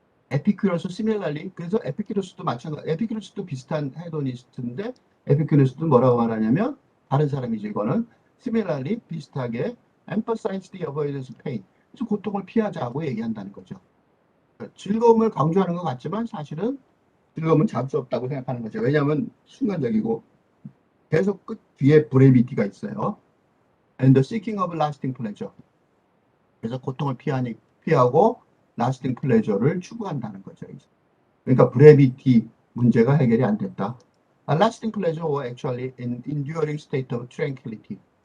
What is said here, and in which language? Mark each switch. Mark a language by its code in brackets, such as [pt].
[ko] 에피큐러스 similarly, 그래서 에피큐러스도 마찬가지, 에피큐러스도 비슷한 헤도니스트인데 에피큐러스도 뭐라고 말하냐면 다른 사람이지 이거는 similarly 비슷하게 [en] emphasize the avoidance of pain. [ko] 그래서 고통을 피하자고 얘기한다는 거죠. 즐거움을 강조하는 것 같지만 사실은 즐거움은 잡을 수 없다고 생각하는 거죠. 왜냐하면 순간적이고 계속 끝 뒤에 브레비티가 있어요. [en] And the seeking of lasting pleasure. [ko] 그래서 고통을 피하고 [en] lasting pleasure [ko] 를 추구한다는 거죠. 그러니까 브레비티 문제가 해결이 안 됐다. [en] A lasting pleasure or actually an enduring state of tranquility.